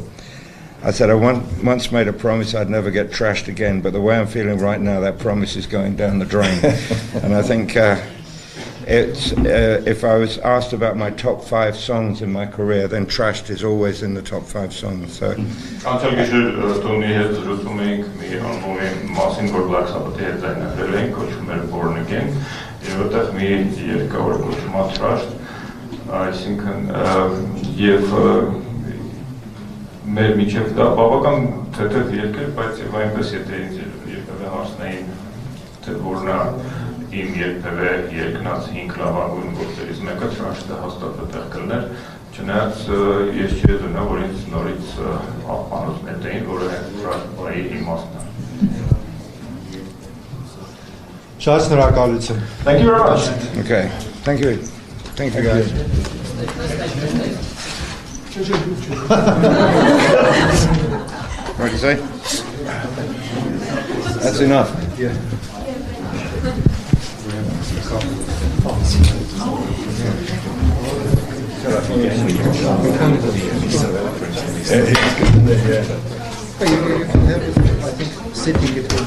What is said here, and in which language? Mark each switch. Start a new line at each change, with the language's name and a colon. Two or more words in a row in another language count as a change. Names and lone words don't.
English: I said I once made a promise I'd never get trashed again, but the way I'm feeling right now, that promise is going down the drain. And I think if I was asked about my top 5 songs in my career, then Trashed is always in the top 5 songs. So.
Armenian: Թոնի հետ զրուցում էինք մի ալբոմի մասին, որ Black Sabbath-ի հետ ձայնագրել էինք, կոչվում էր Born Again, եւ որտեղ մի երգա որ կոչվում է Trashed, այսինքն եւ մեր միջև դա բավական թեթև երգ էր, բայց եւ այնպես եթե ինձ երբևէ հարցնեին թե որն է իմ երբևէ երկնած 5 լավագույն գործերից մեկը, Trashed-ը հաստատ այդտեղ կլներ, չնայած ես չի դնա, որ ինձ նորից անոց նետեին, որը Trashed-ի իմաստն է։ Շատ շնորհակալություն։
English: Thank you very much. Okay. Thank you. Thank you, guys. What did you say? That's enough. Yeah. You can have it, I think sitting it will be.